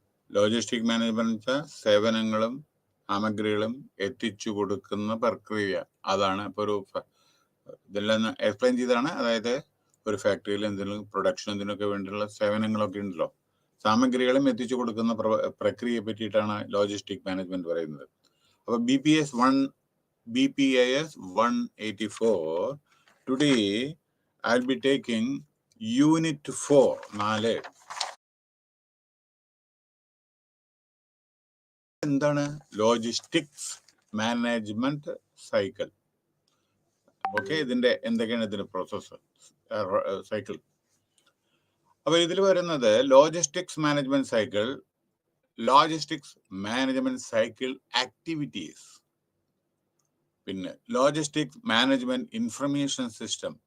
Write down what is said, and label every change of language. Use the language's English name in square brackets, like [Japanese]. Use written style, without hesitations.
[Malayalam] Logistic Management വെച്ചാൽ സേവനങ്ങളും സാമഗ്രികളും എത്തിച്ചു കൊടുക്കുന്ന പ്രക്രിയ. അതാണ് ഇപ്പോൾ ഒരു ഇതെല്ലാം എക്സ്പ്ലെയിൻ ചെയ്തതാണ്. അതായത് ഒരു ഫാക്ടറിയിൽ എന്തെങ്കിലും പ്രൊഡക്ഷൻ എന്തിനൊക്കെ വേണ്ടിയുള്ള സേവനങ്ങളൊക്കെ ഉണ്ടല്ലോ, സാമഗ്രികളും എത്തിച്ചു കൊടുക്കുന്ന പ്രക്രിയയെ പറ്റിയിട്ടാണ് ലോജിസ്റ്റിക് മാനേജ്മെന്റ് പറയുന്നത്. അപ്പോൾ BPAS 184. [English] Today I'll be taking Unit 4. 4. [Malayalam] എന്താണ് ലോജിസ്റ്റിക്സ് മാനേജ്മെന്റ് സൈക്കിൾ? ഓക്കെ, ഇതിന്റെ എന്തൊക്കെയാണ് ഇതിന്റെ പ്രോസസ് സൈക്കിൾ? അപ്പൊ ഇതിൽ വരുന്നത് logistics management cycle, logistics management cycle activities, പിന്നെ ലോജിസ്റ്റിക്സ് മാനേജ്മെന്റ് ഇൻഫർമേഷൻ സിസ്റ്റം.